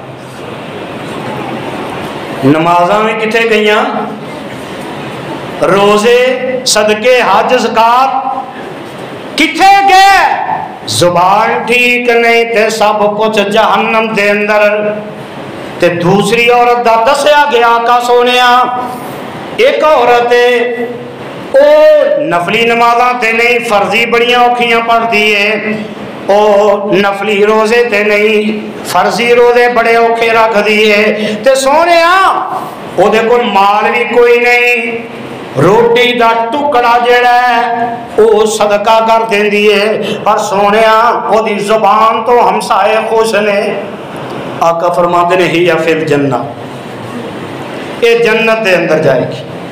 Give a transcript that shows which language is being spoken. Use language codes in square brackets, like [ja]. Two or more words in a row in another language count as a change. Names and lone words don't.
[pa] نمازاں میں کتنے گئیاں روزے صدقے حج زکات کتنے گئے زبان ٹھیک نہیں تے سب کچھ جہنم دے اندر. تے دوسری عورت دا دسیا گیا آقا سونیا ایک عورت ہے او نفلی نمازاں تے نہیں فرضی بڑیاں اوکھیاں پڑھ دیئے او نفلی روزے تے نہیں فرضی روزے بڑے اوکھے رکھ دیئے تے سونیا او دے کول مال بھی کوئی نہیں روٹی دا ٹکڑا جڑا ہے او صدقہ کر دیندی ہے پر سونیا او دی زبان تو ہمسائے خوش نے. آقا فرماتے نے [ar] ہی فی الجنہ [pa] اے جنت دے اندر جائے گی.